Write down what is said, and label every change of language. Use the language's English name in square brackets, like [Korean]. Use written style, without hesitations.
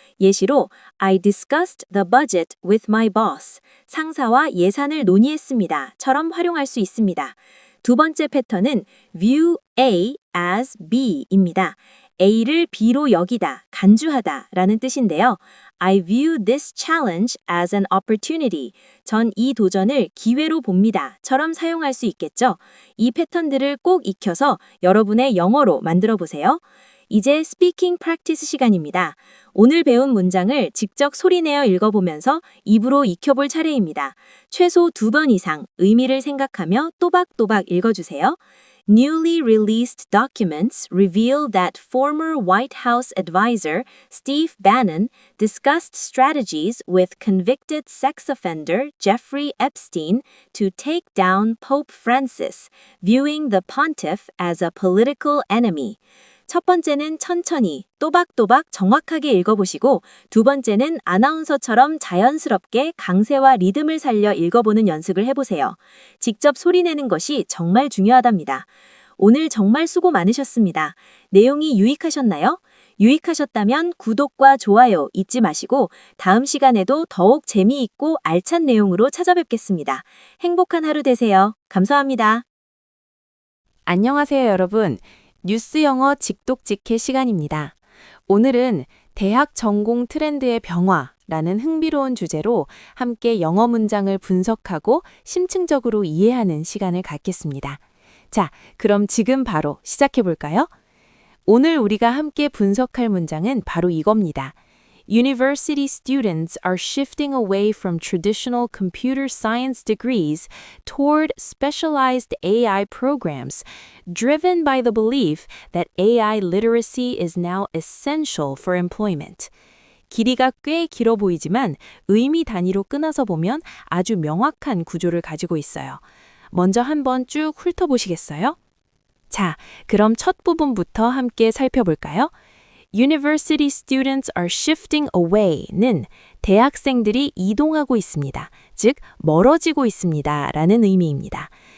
[Korean] 예시로 [English] I discussed the budget with my boss. [Korean] 상사와 예산을 논의했습니다. 처럼 활용할 수 있습니다. 두 번째 패턴은 [English] view A as B입니다. [Korean] A를 B로 여기다, 간주하다 라는 뜻인데요. [English] I view this challenge as an opportunity. [Korean] 전 이 도전을 기회로 봅니다. 처럼 사용할 수 있겠죠. 이 패턴들을 꼭 익혀서 여러분의 영어로 만들어 보세요. 이제 스피킹 프랙티스 시간입니다. 오늘 배운 문장을 직접 소리내어 읽어보면서 입으로 익혀볼 차례입니다. 최소 2번 이상 의미를 생각하며 또박또박 읽어주세요. [English] Newly released documents reveal that former White House advisor Steve Bannon discussed strategies with convicted sex offender Jeffrey Epstein to take down Pope Francis, viewing the pontiff as a political enemy. [Korean] 첫 번째는 천천히, 또박또박 정확하게 읽어보시고 두 번째는 아나운서처럼 자연스럽게 강세와 리듬을 살려 읽어보는 연습을 해보세요. 직접 소리내는 것이 정말 중요하답니다. 오늘 정말 수고 많으셨습니다. 내용이 유익하셨나요? 유익하셨다면 구독과 좋아요 잊지 마시고 다음 시간에도 더욱 재미있고 알찬 내용으로 찾아뵙겠습니다. 행복한 하루 되세요. 감사합니다. 안녕하세요, 여러분. 뉴스 영어 직독직해 시간입니다. 오늘은 대학 전공 트렌드의 변화라는 흥미로운 주제로 함께 영어 문장을 분석하고 심층적으로 이해하는 시간을 갖겠습니다. 자, 그럼 지금 바로 시작해 볼까요? 오늘 우리가 함께 분석할 문장은 바로 이겁니다. [English] University students are shifting away from traditional computer science degrees toward specialized AI programs, driven by the belief that AI literacy is now essential for employment. [Korean] 길이가 꽤 길어 보이지만 의미 단위로 끊어서 보면 아주 명확한 구조를 가지고 있어요. 먼저 한번 쭉 훑어보시겠어요? 자, 그럼 첫 부분부터 함께 살펴볼까요? [English] University students are shifting away [Korean] 는 대학생들이 이동하고 있습니다. 즉, 멀어지고 있습니다. 라는 의미입니다.